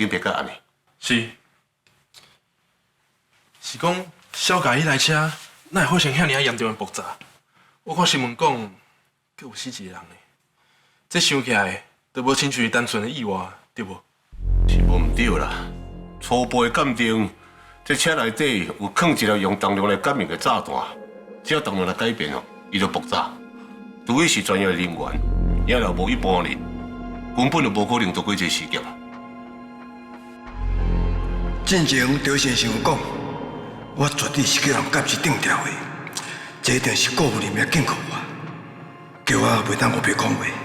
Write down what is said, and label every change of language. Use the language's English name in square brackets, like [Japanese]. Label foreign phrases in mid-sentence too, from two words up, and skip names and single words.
[Min Nan Chinese] 是。是讲小家迄台车，哪会发生遐尔严重的爆炸？我看新闻讲，阁有死一个人呢。这想起来，都无亲像单纯的意外，对无？是无毋对啦。初步的鉴定，这车内底有放一个用重量来感应的炸弹，只要重量来改变哦，伊就爆炸。除非是专业的人员，也若无一般人，根本就无可能做过这事件。进前赵先生有讲，我绝对是叫人监视定调的，这一定是顾夫人要警告我，叫我袂当胡白讲话。